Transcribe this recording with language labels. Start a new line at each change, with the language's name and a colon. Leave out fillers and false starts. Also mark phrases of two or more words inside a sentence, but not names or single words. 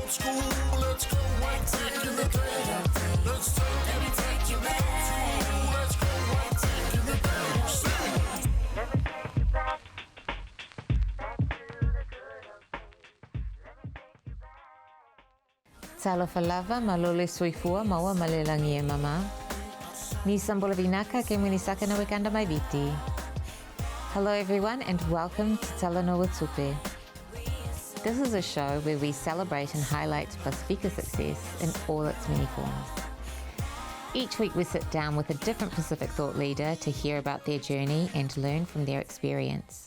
English: Old school, let's go back to the good old days. Let me take you back to the good old days. Let me take you back to the good old days.
Samoan: Talofa lava malole soifua maua malelangi e mama.
Fijian: Ni sambola vinaka ke muni sakana wikanda mai viti.
English: Hello everyone and welcome to Talanoa with Tupe. This is a show where we celebrate and highlight Pasifika success in all its many forms. Each week we sit down with a different Pacific thought leader to hear about their journey and learn from their experience.